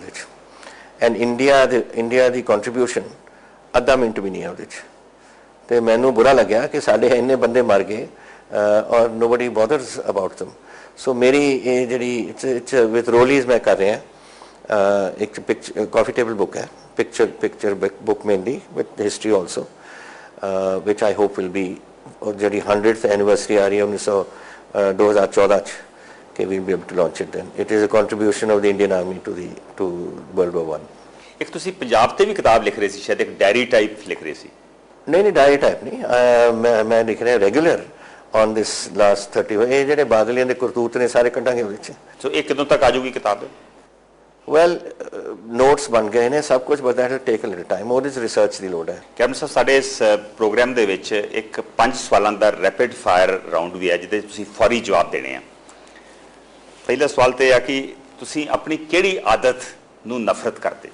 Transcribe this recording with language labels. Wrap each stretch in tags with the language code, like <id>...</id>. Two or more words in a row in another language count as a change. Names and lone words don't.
<pa>ਉਹਦੇ 'ਚ ਐਂਡ ਇੰਡੀਆ ਦੀ ਕੰਟਰੀਬਿਊਸ਼ਨ ਅੱਧਾ ਮਿੰਟ ਵੀ ਨਹੀਂ ਹੈ ਉਹਦੇ 'ਚ ਅਤੇ ਮੈਨੂੰ ਬੁਰਾ ਲੱਗਿਆ ਕਿ ਸਾਡੇ ਇੰਨੇ ਬੰਦੇ ਮਰ ਗਏ ਔਰ</pa> <en>nobody bothers about them so</en> <pa>ਮੇਰੀ ਇਹ ਜਿਹੜੀ ਵਿਥ ਰੋਲੀਜ਼ ਮੈਂ ਕਰ ਰਿਹਾ ਇੱਕ</pa> <en>coffee table book</en> <pa>ਹੈ</pa> <en>picture book mainly with history also which I hope will be</en> <pa>ਜਿਹੜੀ</pa> <en>100th anniversary</en> <pa>ਆ ਰਹੀ ਹੈ 2014 'ਚ ਕਿ</pa> <en>we'll be able to launch it then. It is a contribution of the Indian Army to World War I.</en> <pa>ਇੱਕ ਤੁਸੀਂ ਪੰਜਾਬ ਤੇ ਵੀ ਕਿਤਾਬ ਲਿਖ ਰਹੇ ਸੀ ਸ਼ਾਇਦ ਇੱਕ</pa> <en>diary type</en> <pa>ਲਿਖ ਰਹੇ ਸੀ ਨਹੀਂ</pa> <en>diary type</en> <pa>ਨਹੀਂ ਮੈਂ ਲਿਖ ਰਿਹਾ</pa> <en>regular on this last 30</en> <pa>ਇਹ ਜਿਹੜੇ ਬਾਦਲੀਆਂ ਦੇ ਕਰਤੂਤ ਨੇ ਸਾਰੇ ਕੱਢਾਂਗੇ ਉਹਦੇ 'ਚ ਸੋ ਇਹ ਕਦੋਂ ਤੱਕ ਆ ਜਾਊਗੀ ਕਿਤਾਬ ਵੈਲ ਨੋਟਸ ਬਣ ਗਏ ਨੇ ਸਭ ਕੁਝ</pa> <en>but that will take a little time</en> <pa>ਉਹਦੇ 'ਚ ਰਿਸਰਚ ਦੀ ਲੋੜ ਹੈ ਕੈਪਟਨ ਸਾਹਿਬ ਸਾਡੇ ਇਸ ਪ੍ਰੋਗਰਾਮ ਦੇ ਵਿੱਚ ਇੱਕ 5 ਸਵਾਲਾਂ ਦਾ</pa> <en>rapid fire round</en> <pa>ਵੀ ਹੈ ਜਿਹਦੇ ਤੁਸੀਂ ਫੌਰੀ ਜਵਾਬ ਦੇਣੇ ਆ ਪਹਿਲਾ ਸਵਾਲ ਤੇ ਆ ਕਿ ਤੁਸੀਂ ਆਪਣੀ ਕਿਹੜੀ ਆਦਤ ਨੂੰ ਨਫ਼ਰਤ ਕਰਦੇ</pa>